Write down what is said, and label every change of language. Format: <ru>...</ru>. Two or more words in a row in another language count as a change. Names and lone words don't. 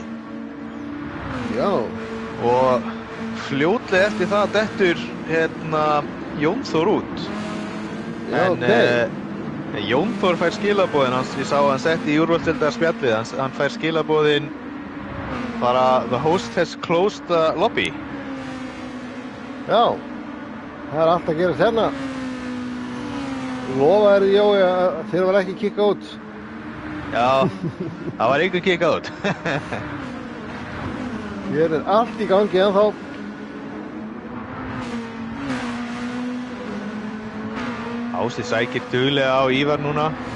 <is>Já. Og fljótlega eftir það dettur Jón Þór út. Já, en Jón Þór fær skilaboðin hans, ég sá hann sett í úrvalsdeildar spjallið, hann fær skilaboðin bara</is> <en>the host has closed the lobby</en> <is>Já, það er allt að gerast hérna. Lofa þér, Jói, að þér var ekki kikkað út. Já, það var einhver kikkað út. Hér er allt í gangi ennþá. Ási sækir duglega á Ívar núna.</is>